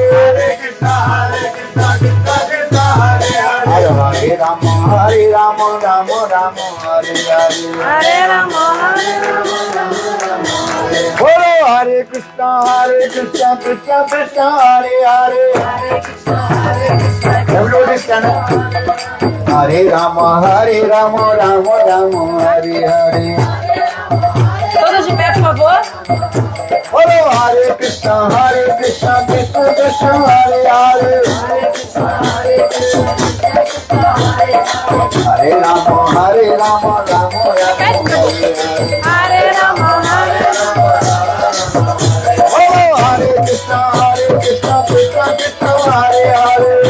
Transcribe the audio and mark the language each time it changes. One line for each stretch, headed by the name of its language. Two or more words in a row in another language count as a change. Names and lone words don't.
Sanskrit: हरे कृष्ण, कृष्ण कृष्ण, हरे हरे. हरे हरे राम, राम राम, हरे हरे. हरे राम, बोलो हरे कृष्ण, कृष्ण कृष्ण, हरे हरे.
English: Everybody stand up.
Sanskrit: हरे राम, राम राम, हरे हरे.
Portuguese: Todos de pé, por favor.
Sanskrit: बोलो हरे कृष्ण, कृष्ण कृष्ण, हरे हरे. हरे राम, राम राम, हरे हरे. हरे राम, बोलो हरे कृष्ण, कृष्ण कृष्ण, हरे हरे.